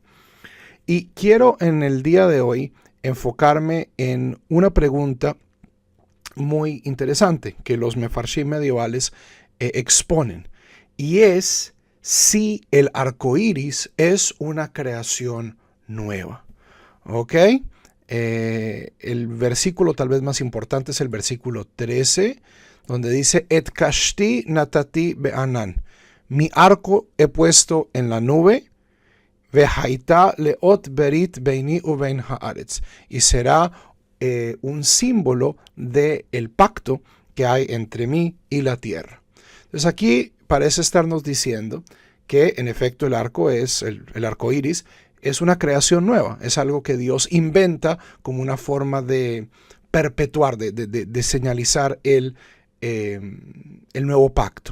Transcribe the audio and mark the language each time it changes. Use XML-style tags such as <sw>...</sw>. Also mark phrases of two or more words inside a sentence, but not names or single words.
<es>Y quiero en el día de hoy enfocarme en una pregunta muy interesante que los mefarshim medievales exponen, y es si el arco iris es una creación nueva. ¿Ok? El versículo tal vez más importante es el versículo 13, donde dice:</es> <he>את קשתי נתתי בענן,</he> <es>mi arco he puesto en la nube,</es> <he>והיתה לאות ברית ביני ובין הארץ,</he> <es>y será un símbolo del pacto que hay entre mí y la tierra. Entonces aquí parece estarnos diciendo que en efecto el arco es el arco iris, es una creación nueva, es algo que Dios inventa como una forma de perpetuar, de señalizar el nuevo pacto.</es>